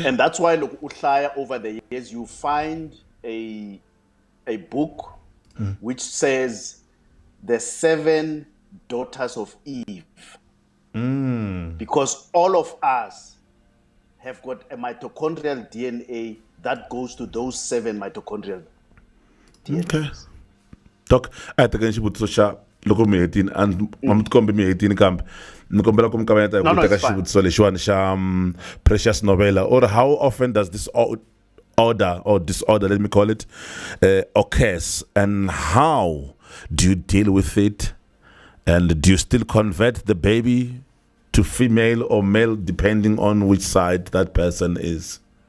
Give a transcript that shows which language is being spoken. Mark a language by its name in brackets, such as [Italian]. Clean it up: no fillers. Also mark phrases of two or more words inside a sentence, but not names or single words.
[English] And that's why uhlaya over the years you find a book which says the 7 daughters of Eve. Because all of us have got a mitochondrial DNA that goes to those 7 mitochondrial DNA. Okay. Doc, I think I should put so [Tsonga] loko mi hetini and mamtikombe mi hetini kambe ni kombela ku mi kavanyeta hi ku teka xivutiso lexiwani xa [English] precious novella, or how often does this order or disorder, let me call it, occurs, and how do you deal with it, and do you still convert the baby to female or male depending on which side that person is?